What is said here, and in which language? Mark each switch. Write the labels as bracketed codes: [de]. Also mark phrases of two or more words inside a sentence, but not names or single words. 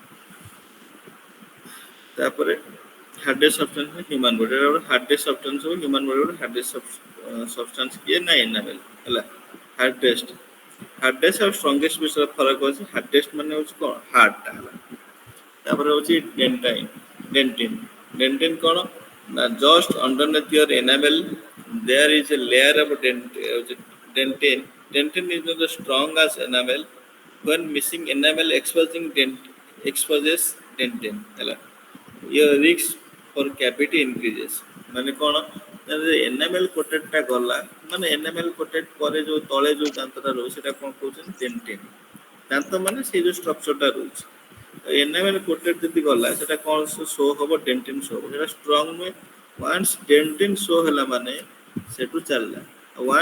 [or] ତାପରେ [en] hardest substance human body [or] ଗୋଟେ [en] hardest substance [or] ହବ [en] human body [or] ଗୋଟେ [en] hardest substance [or] କିଏ ନା ଏନାମେଲ ହେଲା ହାର୍ଡେଷ୍ଟ ଆଉ ଷ୍ଟ୍ରଙ୍ଗେଷ୍ଟ ବିଷୟରେ ଫରକ ଅଛି ହାର୍ଡେଷ୍ଟ ମାନେ ହଉଛି କ'ଣ ହାର୍ଡଟା ହେଲା ତାପରେ ହଉଛି ଡେଣ୍ଟିନ କ'ଣ ନା [en] just underneath your enamel there is a layer of dentin is not as strong as enamel when missing enamel exposes dentin [or] ହେଲା [en] your risk for cavity increases [or] ମାନେ କ'ଣ [en] enamel coated [or] ଟା ଗଲା ମାନେ [en] enamel coated [or] ପରେ ଯୋଉ ତଳେ ଯୋଉ ଦାନ୍ତଟା ରହୁଛି ସେଟା କ'ଣ କହୁଛନ୍ତି ଡେଣ୍ଟିନ ଦାନ୍ତ ମାନେ ସେଇ ଯୋଉ ଷ୍ଟ୍ରକ୍ଚରଟା ରହୁଛି [en] enamel coated [or] ଯଦି ଗଲା ସେଟା କ'ଣ ଶୋ ହବ [en] dentin show [or] ହବ ସେଟା ଷ୍ଟ୍ରଙ୍ଗ ନୁହେଁ [en] once dentin show [or] ହେଲା ମାନେ ସେଠୁ ଚାଲିଲା ୱାନ୍ସ